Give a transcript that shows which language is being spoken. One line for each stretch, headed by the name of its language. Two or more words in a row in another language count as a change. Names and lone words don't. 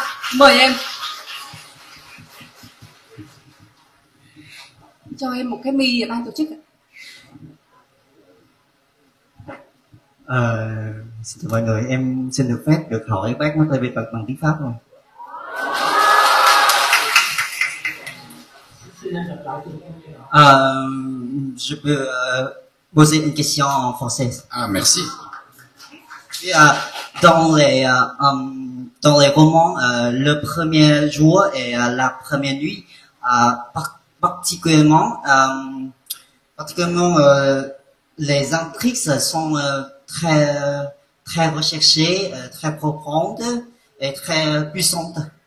Vietnamese: Mời em. Cho em một cái mi ban tổ chức. Xin chào mọi người, em xin được phép được hỏi bác Mark Levy bằng tiếng Pháp không?
French: Je peux poser une question en français. Ah, merci. Dans les romans, le premier jour et la première nuit, particulièrement, les intrigues sont très recherchées, très profondes et très puissantes.